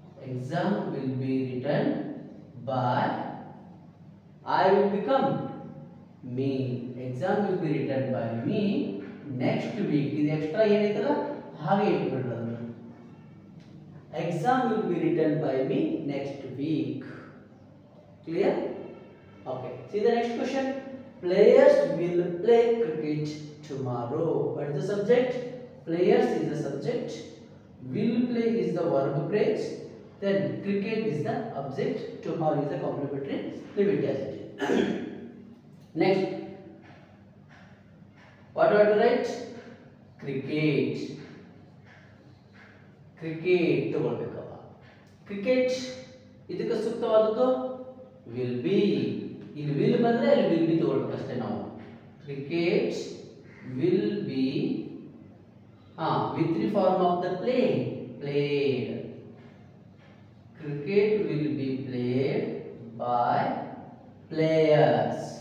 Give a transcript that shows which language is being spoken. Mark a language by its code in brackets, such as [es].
[en] Exam will be written by I will become me. Exam will be written by me next week. [kn] ಇದು extra ಏನೈತಲ್ಲ ಹಾಗೆ ಇಟ್ಬಿಡ್ರಿ ಅದನ್ನ. [en] Exam will be written by me next week. Clear? Okay. See the next question. Players will play cricket tomorrow. What is the subject? Players is the subject. Will play is the verb phrase. Then cricket is the object, tomorrow is the complementary limit as it is. Next, what do I have to write? Cricket. [kn] Cricket ತಗೊಳ್ಬೇಕಪ್ಪ. Cricket ಇದಕ್ಕೆ ಸೂಕ್ತವಾದದ್ದು will be. ಇಲ್ಲಿ will ಬಂದ್ರೆ ಅಲ್ಲಿ will be ತಗೊಳ್ಬೇಕಷ್ಟೇ ನಾವು. [en] Cricket will be with the form of the play. Played. Cricket will be played by players.